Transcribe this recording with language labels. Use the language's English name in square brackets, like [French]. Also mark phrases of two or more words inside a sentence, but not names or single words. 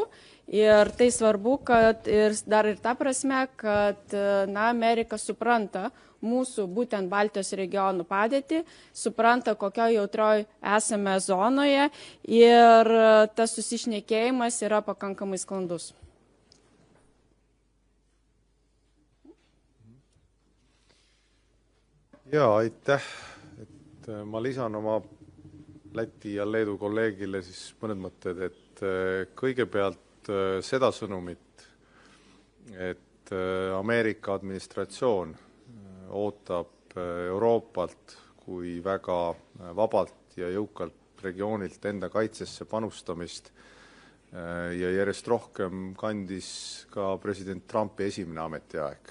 [Lithuanian] Ir tai svarbu, kad dar ir ta prasme, kad Amerika supranta mūsų būtent Baltijos regionų padėtį, supranta, kokio jautroj esame zonoje ir tas susišnekėjimas yra pakankamai sklandus. [Estonian] Jaa, aitäh. Ma lisan oma Läti ja Leedu kolleegile siis mõned mõtted, et kõigepealt seda sõnumit, et Ameerika administratsioon ootab Euroopalt kui väga vabalt ja jõukalt regioonilt enda kaitsesse panustamist ja järjest rohkem kandis ka president Trumpi esimene ametiaeg.